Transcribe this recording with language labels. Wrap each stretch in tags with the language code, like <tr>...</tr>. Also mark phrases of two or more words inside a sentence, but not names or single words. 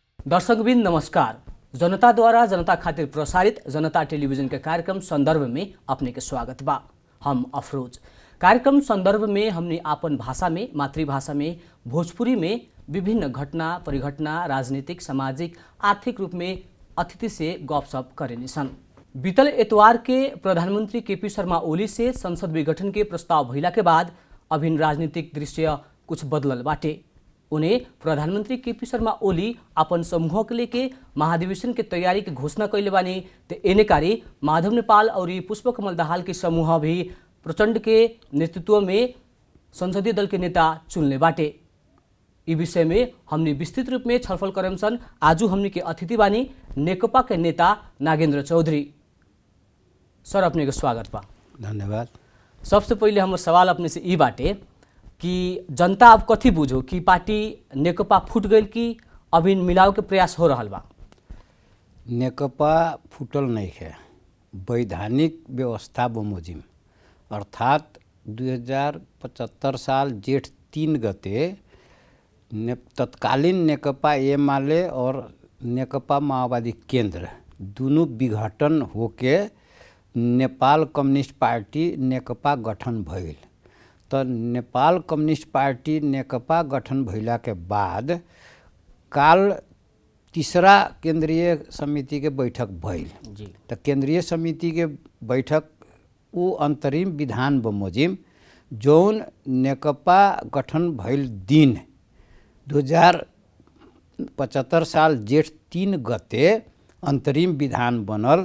<bho>दर्शकबिन नमस्कार। जनता द्वारा जनता खातिर प्रसारित जनता टेलीविजन के कार्यक्रम संदर्भ में अपने के स्वागत बा। हम अफरोज। कार्यक्रम संदर्भ में हमने आपन भाषा में, मातृभाषा में, भोजपुरी में विभिन्न घटना परिघटना, राजनीतिक, सामाजिक, आर्थिक रूप में अतिथि से गपशप करेनी सन। बीतल एतवार के प्रधानमंत्री केपी शर्मा ओली से संसद विघटन के प्रस्ताव भइला के बाद अभिन्न राजनीतिक दृश्य कुछ बदलल बाटे। उन्हें प्रधानमंत्री केपी शर्मा ओली अपन समूह के लेके महाधिवेशन के तैयारी की घोषणा कैले बानी। तो एने कारी माधव नेपाल और पुष्पकमल दाहाल के समूह भी प्रचंड के नेतृत्व में संसदीय दल के नेता चुनले बाटे। इस विषय में हमने विस्तृत रूप में छलफल करेम सन। आजू हमने के अतिथि बानी नेकपा के नेता नागेंद्र चौधरी। सर, अपने के स्वागत बा। धन्यवाद। सबसे पहले हमारे सवाल अपने से ई बाटे कि जनता अब कथी बुझो कि पार्टी नेकपा फूट गई कि अभी मिलाव के प्रयास हो रहा बा? नेकपा फूटल नहीं है। वैधानिक व्यवस्था बमोजिम अर्थात 2075 साल जेठ 3 गते तत्कालीन नेकपा एमाले और नेकपा माओवादी केंद्र दोनों विघटन होके नेपाल कम्युनिस्ट पार्टी नेकपा गठन भइल। तो नेपाल कम्युनिस्ट पार्टी नेकपा गठन भइला के बाद काल तीसरा केंद्रीय समिति के बैठक भइल। तो केंद्रीय समिति के बैठक वो अंतरिम विधान बमोजिम जौन नेकपा गठन भइल दिन 2075 साल जेठ 3 गते अंतरिम विधान बनल।</bho>